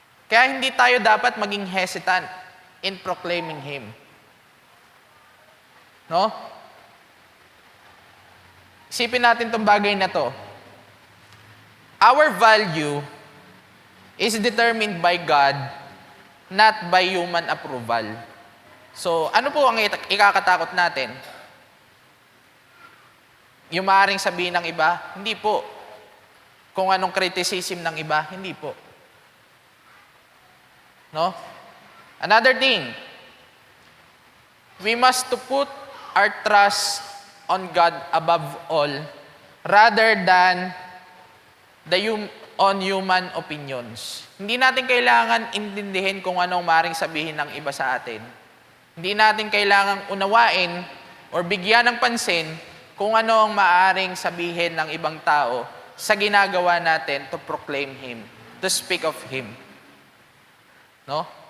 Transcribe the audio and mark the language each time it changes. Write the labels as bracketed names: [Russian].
[Filipino] Kaya hindi tayo dapat maging hesitant [English] in proclaiming Him. No? [Filipino] Isipin natin itong bagay na to. [English] Our value is determined by God, not by human approval. [Filipino] So, ano po ang ikakatakot natin? Yung maaaring sabihin ng iba? Hindi po. Kung anong criticism ng iba? Hindi po. No? [English] Another thing, we must to put our trust on God above all, rather than on human opinions. [Filipino] Hindi natin kailangan intindihin kung anong maaaring sabihin ng iba sa atin. Hindi natin kailangang unawain or bigyan ng pansin kung ano ang maaaring sabihin ng ibang tao sa ginagawa natin [English] to proclaim Him, to speak of Him. [Filipino] No?